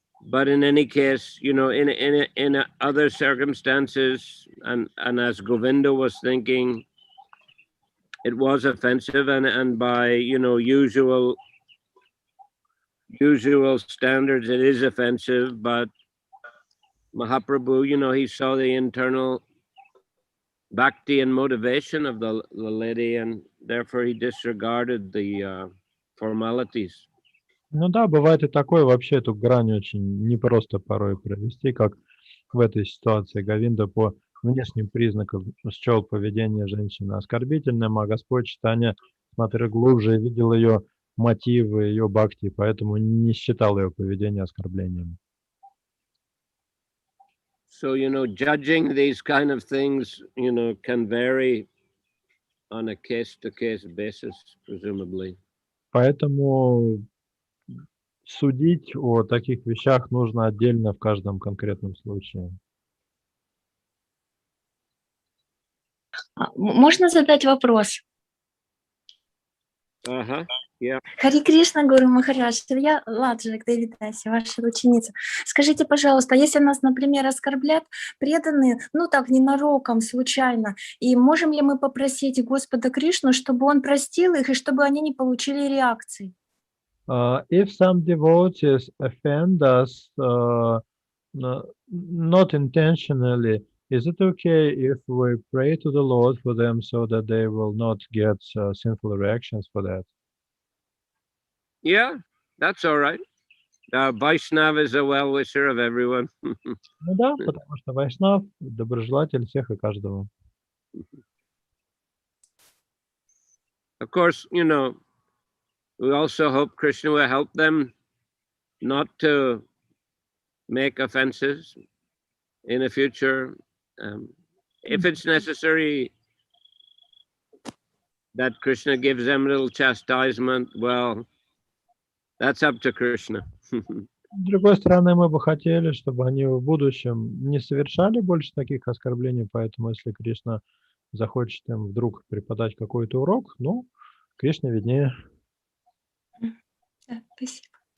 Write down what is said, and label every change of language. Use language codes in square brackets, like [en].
[en] But in any case, in other circumstances, and as Govinda was thinking, it was offensive, and by usual standards, it is offensive. But Mahaprabhu, he saw the internal bhakti and motivation of the lady, and therefore he disregarded the formalities. [ru] Ну да, бывает и такое, вообще эту грань очень непросто порой провести, как в этой ситуации. Говинда по внешним признакам счел поведение женщины оскорбительным, а Господь читания смотрел глубже и видел ее мотивы, ее бхакти, поэтому не считал ее поведение оскорблением. [en] So, judging these kind of things, can vary on a case-to-case basis, presumably. [ru] Поэтому судить о таких вещах нужно отдельно в каждом конкретном случае. Можно задать вопрос? Ага, yeah. Харе Кришна, Гуру Махарадж, я Ладжик, Девитаси, ваша ученица. Скажите, пожалуйста, если нас, например, оскорблят преданные, так, ненароком, случайно, и можем ли мы попросить Господа Кришну, чтобы Он простил их и чтобы они не получили реакции? [en] If some devotees offend us not intentionally, is it okay if we pray to the Lord for them so that they will not get sinful reactions for that? Yeah, that's all right. Vaishnava is a well-wisher of everyone. [ru] Ну да, потому что Вайшнав — доброжелатель всех и каждого. [en] Of course, we also hope Krishna will help them not to make offenses in the future. If it's necessary that Krishna gives them a little chastisement, well, that's up to Krishna. [ru] С другой стороны, мы бы хотели, чтобы они в будущем не совершали больше таких оскорблений, поэтому если Кришна захочет им вдруг преподать какой-то урок, Кришна виднее. Да, спасибо.